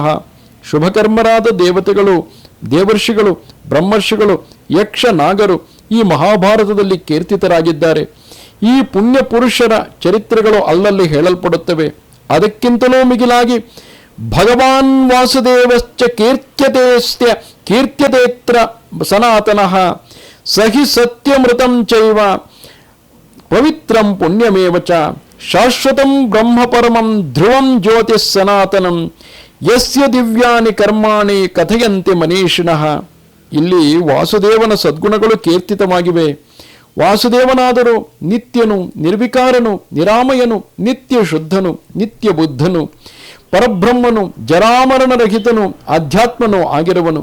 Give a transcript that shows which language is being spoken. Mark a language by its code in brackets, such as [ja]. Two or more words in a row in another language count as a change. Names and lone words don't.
[kn] ಶುಭಕರ್ಮರಾದ ದೇವತೆಗಳು, ದೇವರ್ಷಿಗಳು, ಬ್ರಹ್ಮರ್ಷಿಗಳು, ಯಕ್ಷ ನಾಗರು ಈ ಮಹಾಭಾರತದಲ್ಲಿ ಕೀರ್ತಿತರಾಗಿದ್ದಾರೆ. ಈ ಪುಣ್ಯ ಪುರುಷರ ಚರಿತ್ರೆಗಳು ಅಲ್ಲಲ್ಲಿ ಹೇಳಲ್ಪಡುತ್ತವೆ. ಅದಕ್ಕಿಂತಲೂ ಮಿಗಿಲಾಗಿ [sa] ಭಗವಾನ್ ವಾಸುದೇವಶ್ಚ ಕೀರ್ತ್ಯತೇತ್ರ ಸನಾತನಃ ಸಹಿ ಸತ್ಯಮೃತಂ ಚೈವ ಪವಿತ್ರಂ ಪುಣ್ಯಮೇವ ಚ ಶಾಶ್ವತಂ ಬ್ರಹ್ಮ ಪರಮಂ ಧ್ರುವಂ ಜ್ಯೋತಿಃ ಸನಾತನಂ ಯಸ್ಯ ದಿವ್ಯಾನಿ ಕರ್ಮಾಣಿ ಕಥಯಂತೆ ಮನೀಷಿಣಃ. [kn] ಇಲ್ಲಿ ವಾಸುದೇವನ ಸದ್ಗುಣಗಳು ಕೀರ್ತಿತವಾಗಿವೆ. ವಾಸುದೇವನಾದರೂ ನಿತ್ಯನು, ನಿರ್ವಿಕಾರನು, ನಿರಾಮಯನು, ನಿತ್ಯ ಶುದ್ಧನು, ನಿತ್ಯ ಬುದ್ಧನು, ಪರಬ್ರಹ್ಮನು, ಜರಾಮರಣರಹಿತನು, ಆಧ್ಯಾತ್ಮನೂ ಆಗಿರುವನು.